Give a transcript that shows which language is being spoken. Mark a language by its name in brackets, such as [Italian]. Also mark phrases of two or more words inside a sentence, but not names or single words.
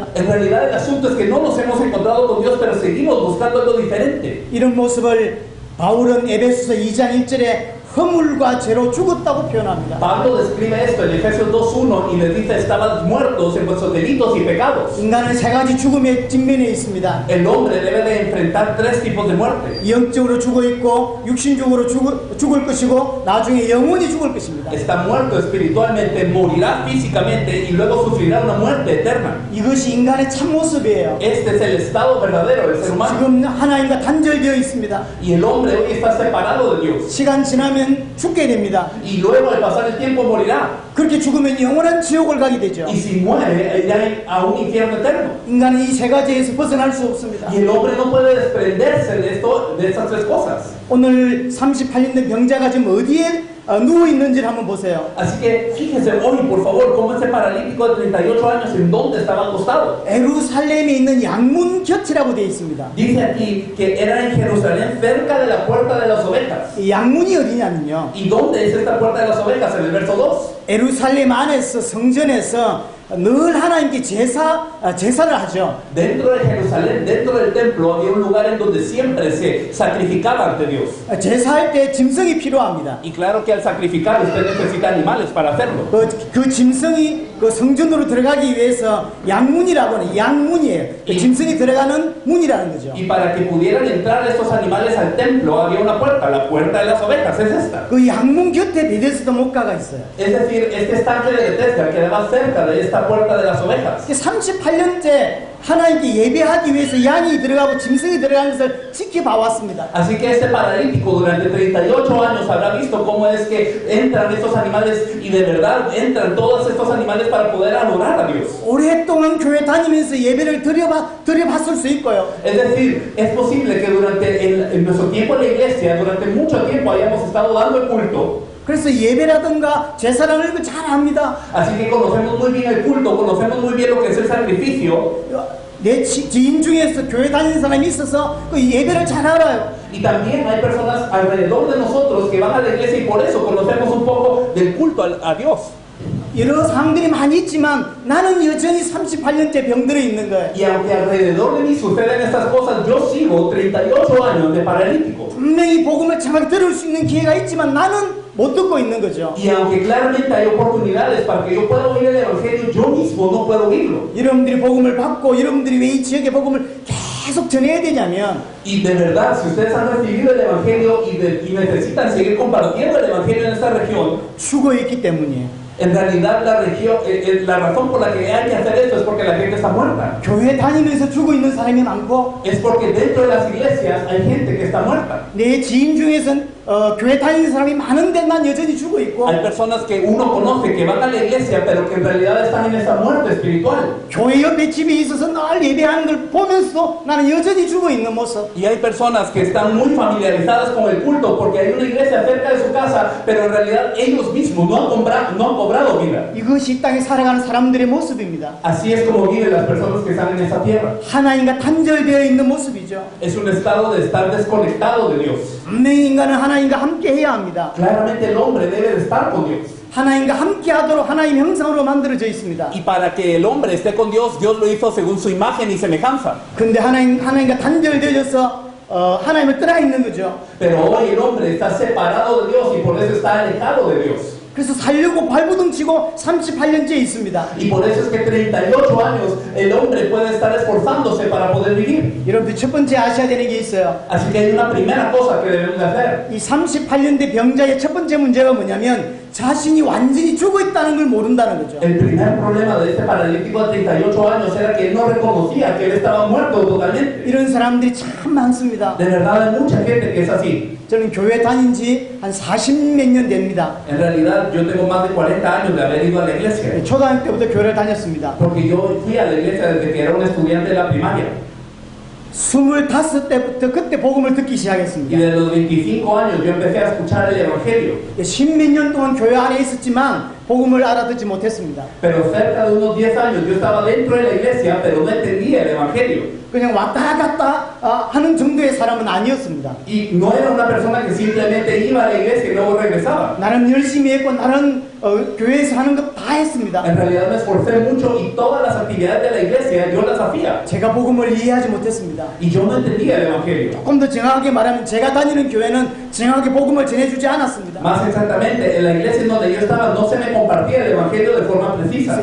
[Spanish] En realidad el asunto es que no nos hemos encontrado con Dios, pero seguimos buscando algo diferente. [Korean] 이런 모습을 바울은 에베소서 2장 1절에 허물과 죄로 죽었다고 표현합니다. [Spanish] Pablo describe esto en Efesios 2:1 y les dice: estaban muertos en vuestros delitos y pecados. [Korean] 인간은 세 가지 죽음에 직면해 있습니다. [Spanish] El hombre debe de enfrentar tres tipos de muerte. [Korean] 영적으로 죽어 있고 육신적으로 죽을 것이고 나중에 영원히 죽을 것입니다. [Spanish] Está muerto espiritualmente, morirá físicamente y luego sufrirá una muerte eterna. [Korean] 이것이 인간의 참 모습이에요. [Spanish] Este es el estado verdadero del ser humano. [Korean] 지금 하나님과 단절되어 있습니다. [Spanish] Y el hombre hoy está separado de Dios. [Korean] 시간 지나면 죽게 됩니다. [Spanish] Y luego al pasar el tiempo morirá. [Korean] 그렇게 죽으면 영원한 지옥을 가게 되죠. [Spanish] Y si muere, irá a un infierno eterno. [Korean] 인간은 이 세 가지에서 벗어날 수 없습니다. [Spanish] Y el hombre no puede desprenderse de esto, de estas tres cosas. [Korean] 오늘 38년 된 병자가 지금 어디에 누워 있는지를 한번 보세요. [Spanish] Así que fíjense hoy, por favor, cómo este paralítico de 38 años, en dónde estaba acostado. [Korean] 예루살렘에 있는 양문 곁이라고 되어 있습니다. [Spanish] Dice aquí que era en Jerusalén, cerca de la puerta de las ovejas. [Korean] 이 양문이 어디냐면요. [Spanish] ¿Y dónde es esta puerta de las ovejas? En el verso 2. [Korean] 예루살렘 안에서 성전에서 늘 하나님께 제사를 하죠. [Spanish] Dentro de Jerusalén, dentro del templo, había un lugar en donde siempre se sacrificaba ante Dios. [Korean] 제사할 때 짐승이 필요합니다. [Spanish] Y claro que al sacrificar usted necesita animales para hacerlo. [Korean] 그 짐승이 그 성전으로 들어가기 위해서 양문이라고 하는 양문이에요. 그 짐승이 들어가는 문이라는 거죠. [Spanish] Y para que pudieran entrar estos animales al templo había una puerta, la puerta de las ovejas, es esta. [Korean] 그 양문 곁에 베데스다 목가가 있어요. [Spanish] Es decir, este estanque de Bethesda quedaba cerca de esta puerta de las ovejas. [Korean] 38년째 하나님께 예배하기 위해서 양이 들어가고 짐승이 들어가는 것을 지켜봐 왔습니다. [Spanish] Así que este paralítico durante 38 años habrá visto cómo es que entran estos animales y de verdad entran todos estos animales para poder adorar a Dios. [Korean] 오랫동안 교회 다니면서 예배를 드려봤을 수 있고요. [Spanish] Es decir, es posible que durante en nuestro tiempo en la iglesia, durante mucho tiempo hayamos estado dando el culto. [Korean] 그래서 예배라든가 제사라는 걸 잘 압니다. [Spanish] Así que conocemos muy bien el culto, conocemos muy bien lo que es el sacrificio. [Korean] 내 지인 중에서 교회 다니는 사람이 있어서 그 예배를 잘 알아요. [Spanish] Y también hay personas alrededor de nosotros que van a la iglesia y por eso conocemos un poco del culto a Dios. [Korean] 여러 상황들이 많이 있지만 나는 여전히 38년째 병들어 있는 거예요. [Spanish] Y aunque alrededor de mí suceden estas cosas, yo sigo 38 años de paralítico. [Korean] 분명히 복음을 정확히 들을 수 있는 기회가 있지만 나는 못 듣고 있는 거죠. [Spanish] Y aunque claramente hay oportunidades para que yo pueda oír el evangelio, yo mismo no puedo oírlo. [Korean] 여러분들이 복음을 받고 여러분들이 왜 이 지역의 복음을 계속 전해야 되냐면 [Spanish] Y de verdad, si ustedes han recibido el evangelio y necesitan seguir compartiendo el evangelio en esta región, [Korean] 죽어 있기 때문이에요. [Spanish] en realidad la razón por la que hay que hacer esto es porque la gente está muerta. [Korean] 교회 다니면서 죽어 있는 사람이 많고 [Spanish] Es porque dentro de las iglesias hay gente que está muerta. [Korean] 내 지인 중에서는 교회 다니는 사람이 많은데 난 여전히 죽어 있고 [Spanish] Hay personas que uno conoce que van a la iglesia pero que en realidad están en esa muerte espiritual. [Korean] 교회 옆에 집에 있어서 늘 예배하는 걸 보면서도 나는 여전히 죽어 있는 모습. [Spanish] Y hay personas que están muy familiarizadas con el culto porque hay una iglesia cerca de su casa, pero en realidad ellos mismos no han cobrado vida. [Korean] 이것이 이 땅에 살아가는 사람들의 모습입니다. [Spanish] Así es como viven las personas que están en esa tierra. [Korean] 하나님과 단절되어 있는 모습이죠. [Spanish] Es un estado de estar desconectado de Dios. [Korean] 분명히 인간은 하나님과 함께 해야 합니다. [Spanish] Claramente el hombre debe de estar con Dios. [Korean] 하나님과 함께 하도록 하나님 형상으로 만들어져 있습니다. [Spanish] Y para que el hombre esté con Dios, Dios lo hizo según su imagen y semejanza. [Korean] 근데 하나님과 단절되어서 하나님을 떠나 있는 거죠. [Spanish] Pero hoy el hombre está separado de Dios y por eso está alejado de Dios. [Korean] 그래서 살려고 발버둥 치고 38년째 있습니다. [Spanish] Y por eso es que 38 años el hombre puede estar esforzándose para poder vivir. [Korean] 여러분들 첫 번째 아셔야 되는 게 있어요. [Spanish] Así que hay una primera cosa que debemos de hacer. [Korean] 이 38년대 병자의 첫 번째 문제가 뭐냐면 자신이 완전히 죽어 있다는 걸 모른다는 거죠. [Spanish] El primer problema de este paralítico de 38 años era que él no reconocía que él estaba muerto totalmente. [Korean] 이런 사람들이 참 많습니다. [Spanish] De verdad hay mucha gente que es así. [Korean] 저는 교회 다닌 지 한 40몇 년 됩니다. [Spanish] En realidad yo tengo más de 40 años de haber ido a la iglesia. [Korean] 초등학교 때부터 교회를 다녔습니다. [Spanish] Porque yo fui a la iglesia desde que era un estudiante de la primaria. [Korean] 25때부터 그때 복음을 듣기 [Spanish] Y [Korean] 시작했습니다. [Spanish] desde los 25 años yo empecé a escuchar el Evangelio. [Korean] 십몇 년 동안 교회 안에 있었지만 복음을 알아듣지 못했습니다. [Spanish] Pero cerca de unos 10 años yo estaba dentro de la iglesia, pero no entendía el Evangelio. [Korean] 그냥 왔다 갔다 하는 정도의 사람은 아니었습니다. [Spanish] Y no era una persona que simplemente iba a la iglesia y luego regresaba. [Korean] 나는 열심히 했고 나는 교회에서 하는 거 다 했습니다. [Spanish] En realidad me esforcé mucho y todas las actividades de la iglesia yo las hacía. [Korean] 제가 복음을 이해하지 못했습니다. [Spanish] Y yo no entendía el Evangelio. [Korean] 조금 더 정확하게 말하면 제가 다니는 교회는 정확하게 복음을 전해주지 않았습니다. [Spanish] Más exactamente, en la iglesia en donde yo estaba no se me compartía el Evangelio de forma precisa.